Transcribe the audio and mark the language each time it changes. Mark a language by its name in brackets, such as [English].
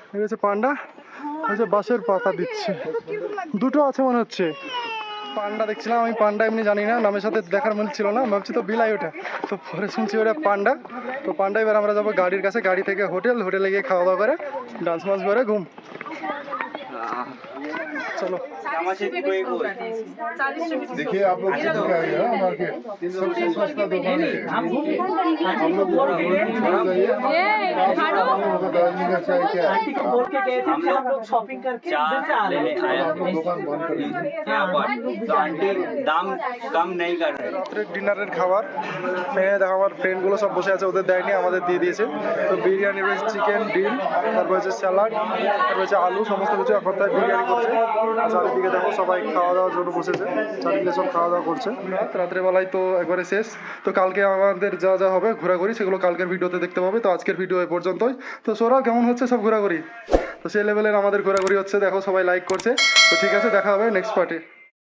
[Bangla] এটা হচ্ছে পান্ডা হচ্ছে বাঁশের পাতা দিচ্ছে দুটো আছে মনে হচ্ছে পান্ডা দেখছিলাম আমি পান্ডা এমনি জানি না নামের সাথে দেখার মনে ছিল না ভাবছি তো বিলাই ওটা তো পরে শুনছি ওটা পান্ডা তো পান্ডা এবার আমরা যাবো গাড়ির কাছে গাড়ি থেকে হোটেলে গিয়ে খাওয়া দাওয়া করে ডান্স মান্স করে ঘুম চলো [Hindi] देखिए आप लोग किधर आ गए हैं मार्केट सबसे सस्ता दुकान है हम लोग बताइए का चाय क्या है हम लोग शॉपिंग करके इधर से आ रहे हैं। दुकान बंद कर दीजिए यहाँ पर तो आंटी दाम कम नहीं कर रहे। [Bangla] রাত্রের ডিনারের খাবার এখানে দেখো আমার ফ্রেন্ডগুলো সব বসে আছে ওদের দেয়নি আমাদের দিয়ে দিয়েছে তো বিরিয়ানি রয়েছে চিকেন ডিম তারপর হচ্ছে স্যালাড তারপর হচ্ছে আলু সমস্ত কিছু এখন তাই বিরিয়ানি করছে আর চারিদিকে দেখো সবাই খাওয়া দাওয়ার জন্য বসেছে চারিদিকে সব খাওয়া দাওয়া করছে রাত্রেবেলায় তো একবারে শেষ তো কালকে আমাদের যা যা হবে ঘোরাঘুরি সেগুলো কালকের ভিডিওতে দেখতে পাবে তো আজকের ভিডিও এ পর্যন্তই তো সৌরভ কেমন হচ্ছে সব ঘোরাঘুরি তো সেই লেভেলের আমাদের ঘোরাঘুরি হচ্ছে দেখো সবাই লাইক করছে তো ঠিক আছে দেখা হবে নেক্সট পার্টে